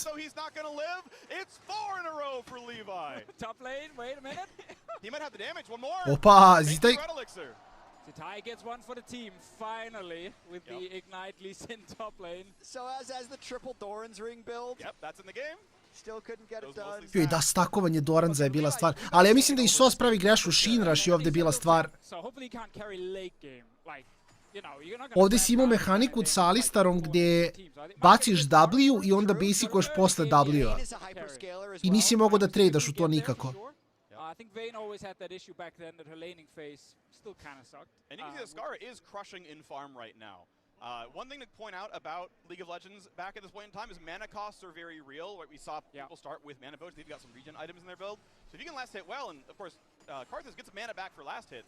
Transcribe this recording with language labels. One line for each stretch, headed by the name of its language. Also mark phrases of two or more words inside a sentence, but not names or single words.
English: So he's not going to live. It's 4 in a row for Levi. Top lane, wait a minute. He might have the damage. One more.
Serbian: Opa, Zitaj.
English: Zitai gets one for the team, finally, with the Ignite Lee Sin top lane. So as the triple Doran's ring build. Yep, that's in the game. Still couldn't get it done.
Serbian: Joj, da, stakovanje Doranza je bila stvar. Ali ja mislim da i SOS pravi grešku, Shinrush je ovdje bila stvar.
English: So hopefully he can't carry late game. Like, you know, you're not
Serbian: Ovdje si imao mehaniku sa Alistarom gdje baciš W i onda basicuješ posle W-a. I nisi mogao da tradeaš u to nikako.
English: I think Vayne always had that issue back then that her laning phase still kind of sucked. And you can see that Scar is crushing in farm right now. One thing to point out about League of Legends back at this point in time is mana costs are very real. Like we saw people start with mana boats. They've got some regen items in their build. So if you can last hit well, and of course, Karthus gets mana back for last hit.